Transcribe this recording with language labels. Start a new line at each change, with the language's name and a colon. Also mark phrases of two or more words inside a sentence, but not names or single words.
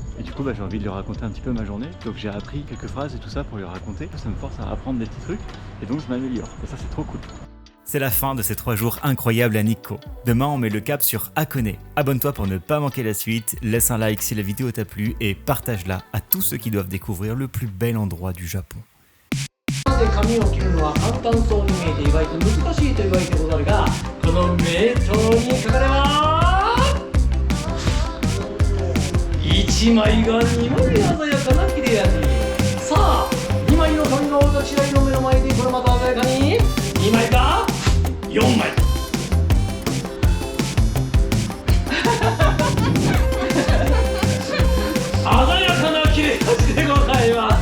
French: Et du coup j'ai envie de lui raconter un petit peu ma journée. Donc j'ai appris quelques phrases et tout ça pour lui raconter. Ça me force à apprendre des petits trucs et donc je m'améliore. Et ça c'est trop cool. C'est la fin de ces 3 jours incroyables à Nikko. Demain, on met le cap sur Hakone. Abonne-toi pour ne pas manquer la suite, laisse un like si la vidéo t'a plu et partage-la à tous ceux qui doivent découvrir le plus bel endroit du Japon.
Japanese: 髪を切るのは簡単そうに見えて意外と難しいと言われてござるが、この名刀にかかれば1枚が2枚鮮やかな切れ味。さあ2枚の髪の私らの目の前でこれまた鮮やかに2枚か4枚鮮やかな切れ味でございます。